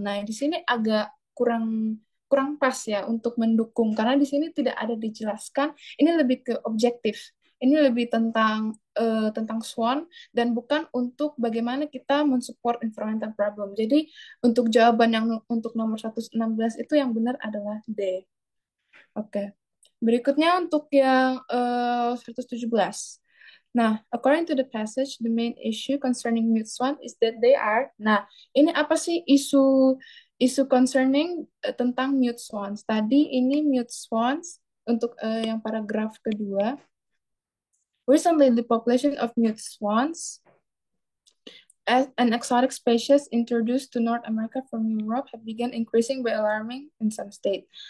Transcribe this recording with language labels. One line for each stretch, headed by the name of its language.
Indonesian: Nah, di sini agak kurang pas ya untuk mendukung, karena di sini tidak ada dijelaskan. Ini lebih ke objektif. Ini lebih tentang swan dan bukan untuk bagaimana kita mensupport environmental problem. Jadi untuk jawaban yang untuk nomor 116 itu yang benar adalah D. Oke. Berikutnya untuk yang 117.
English: Nah, according to the passage, the main issue concerning mute swan is that they are.
Indonesian: Nah, ini apa sih isu concerning tentang mute swans? Tadi ini mute swans untuk yang paragraf kedua.
English: Recently, the population of mute swans as an exotic species introduced to North America from Europe have begun increasing by alarming in some state.